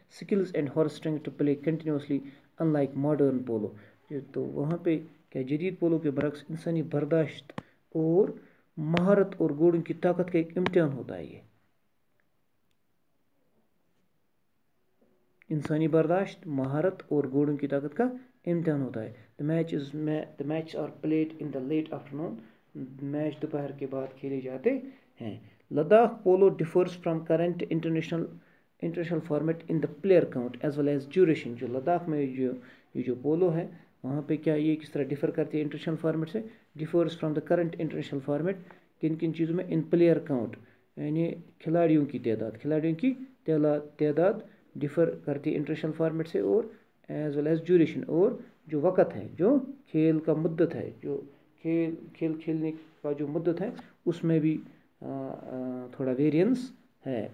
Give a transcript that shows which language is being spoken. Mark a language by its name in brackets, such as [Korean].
[English] skills and horse strength to play continuously in like modern polo, [Urdu] تو وہاں پہ کیا جدید پولو کے برعکس انسانی برداشت اور مہارت اور گھوڑوں کی طاقت کا ایک امتحان ہوتا ہے. یہ انسانی برداشت، مہارت اور گھوڑوں کی طاقت کا امتحان ہوتا ہے. [English] The matches are played in the late afternoon، [Urdu] match دوپہر کے بعد کھیلے جاتے ہیں. [English] Ladakh polo differs from current international format in the player count as well as duration. [Urdu] جو لداخ میں یہ جو پولو ہے وہاں پہ کیا یہ کس طرح ڈفر کرتی ہے انٹرنیشنل فارمیٹ سے. [English] differs from the current international format [Urdu] کن کن چیزوں میں. [English] in player count [Urdu] یعنی کھلاڑیوں کی تعداد ڈفر کرتی ہے انٹرنیشنل فارمیٹ سے, اور [English] as well as duration, [Urdu] اور جو وقت ہے جو کھیل کا مدت ہے جو کھیل کھیلنے کا جو مدت ہے اس میں بھی تھوڑا ویریئنس ہے.